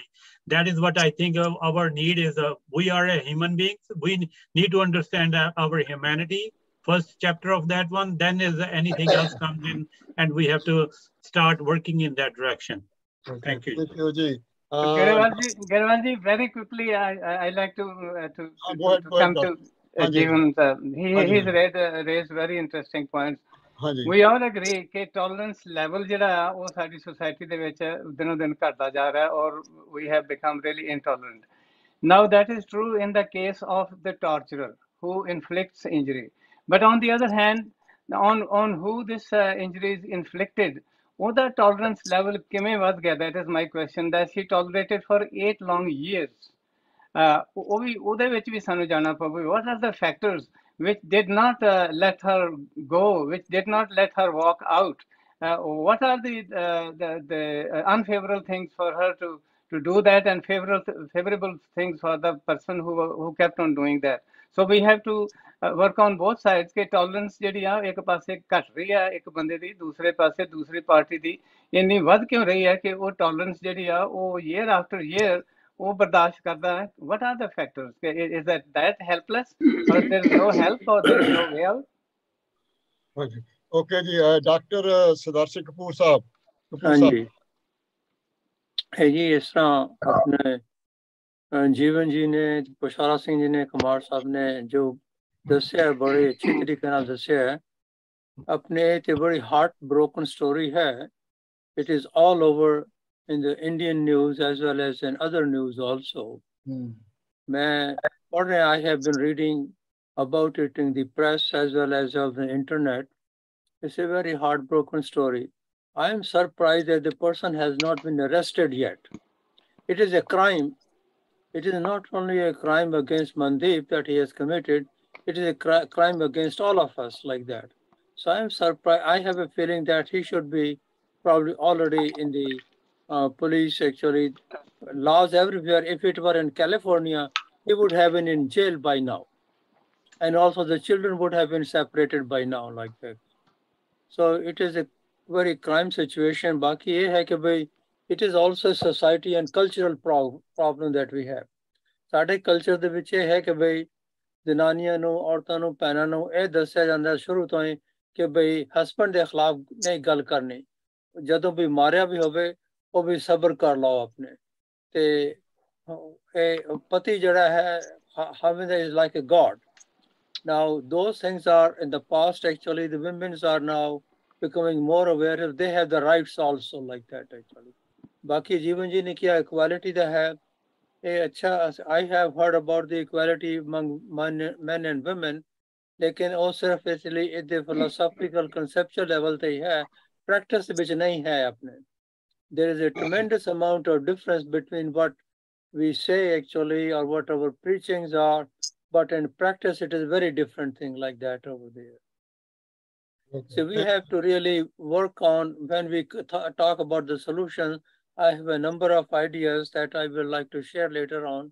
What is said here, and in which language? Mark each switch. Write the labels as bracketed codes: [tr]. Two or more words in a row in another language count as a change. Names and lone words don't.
[en] That is what I think our need is। We are a human beings, we need to understand our humanity, first chapter of that one, then is anything else comes in and we have to start working in that direction। Thank you। Thank you ji। Garwan ji, very quickly I like to go ahead, come to Jeevan। He's raised very interesting points। We all agree [pa] ਕਿ [en] tolerance level [pa] ਜਿਹੜਾ ਆ ਉਹ ਸਾਡੀ society ਦੇ ਵਿੱਚ ਦਿਨੋਂ ਦਿਨ ਘਟਦਾ ਜਾ ਰਿਹਾ ਔਰ [en] we have become really intolerant। Now that is true in the case of the torturer who inflicts injury, but on the other hand on who this injury is inflicted ਉਹਦਾ tolerance level [pa] ਕਿਵੇਂ ਵੱਧ ਗਿਆ, [en] that is my question, that she tolerated for 8 long years। [pa] ਉਹ ਵੀ ਉਹਦੇ ਵਿੱਚ ਵੀ ਸਾਨੂੰ ਜਾਣਨਾ ਪਵੇ [en] what are the factors which did not let her go, which did not let her walk out। what are the unfavorable things for her to do that and favorable things for the person who kept on doing that। so we have to work on both sides [pa] ਕਿ tolerance ਜਿਹੜੀ ਆ ਇੱਕ ਪਾਸੇ ਘਟ ਰਹੀ ਆ ਇੱਕ ਬੰਦੇ ਦੀ, ਦੂਸਰੇ ਪਾਸੇ ਦੂਸਰੀ ਪਾਰਟੀ ਦੀ ਇੰਨੀ ਵੱਧ ਕਿਉਂ ਰਹੀ ਹੈ ਕਿ ਉਹ tolerance ਜਿਹੜੀ ਆ ਉਹ [en] year after year [pa] ਉਹ ਬਰਦਾਸ਼ਤ ਕਰਦਾ ਹੈ। [en] what are the factors? is that helpless or there is no help or there is no way out? Okay ji। Dr. Sudarshan Kapoor साहब। [pa] ਹਾਂ ਜੀ ਜੀ, ਇਸ ਤਰ੍ਹਾਂ ਆਪਣੇ ਜੀਵਨ ਜੀ ਨੇ, ਪੁਸ਼ਾਰਾ ਸਿੰਘ ਜੀ ਨੇ, ਕੁਮਾਰ ਸਾਹਬ ਨੇ ਜੋ ਦੱਸਿਆ ਹੈ ਬੜੀ ਅੱਛੀ ਤਰੀਕੇ ਨਾਲ ਦੱਸਿਆ ਹੈ। ਆਪਣੇ ਤੇ ਬੜੀ [en] heart broken story [pa] है। [en] It is all over in the Indian news as well as in other news also। [hi] मैं पढ़ रहा, [en] I have been reading about it in the press as well as on the internet। It's a very heartbroken story। I am surprised that the person has not been arrested yet। It is a crime। It is not only a crime against Mandeep that he has committed, it is a crime against all of us like that। So I am surprised. I have a feeling that he should be probably already in the police, actually laws everywhere। If it were in California, he would have been in jail by now, and also the children would have been separated by now like that। so it is a very crime situation। [hi] बाकी ये है कि भाई [en] it is also a society and cultural problem that we have। [pa] ਸਾਡੇ ਕਲਚਰ ਦੇ ਵਿੱਚ ਇਹ ਹੈ ਕਿ ਭਾਈ ਜਨਾਨੀਆਂ ਨੂੰ, ਔਰਤਾਂ ਨੂੰ, ਭੈਣਾਂ ਨੂੰ ਇਹ ਦੱਸਿਆ ਜਾਂਦਾ ਸ਼ੁਰੂ ਤੋਂ ਹੀ ਕਿ ਭਾਈ ਹਸਬੈਂਡ ਦੇ ਖਿਲਾਫ ਨਹੀਂ ਗੱਲ ਕਰਨੀ, ਜਦੋਂ ਵੀ ਮਾਰਿਆ ਵੀ ਹੋਵੇ ਉਹ ਵੀ ਸਬਰ ਕਰ ਲਓ ਆਪਣੇ ਤੇ ਇਹ ਪਤੀ ਜਿਹੜਾ ਹੈ [en] husband is like a god। Now, those things are in the past. Actually, the women are now becoming more aware if they have the rights also like that actually. [pa] ਬਾਕੀ ਜੀਵਨ ਜੀ ਨੇ ਕੀਆ equality ਦਾ ਹੈ. [en] I have heard about the equality among men and women. [hi] लेकिन वो सिर्फ इसलिए इधर [en] philosophical conceptual level [hi] पे ही है, practice ਵਿੱਚ नहीं है अपने. [en] There is a tremendous amount of difference between what we say actually or what our preachings are, but in practice it is a very different thing like that over there. Okay. So we have to really work on, when we talk about the solution, I have a number of ideas that I will like to share later on.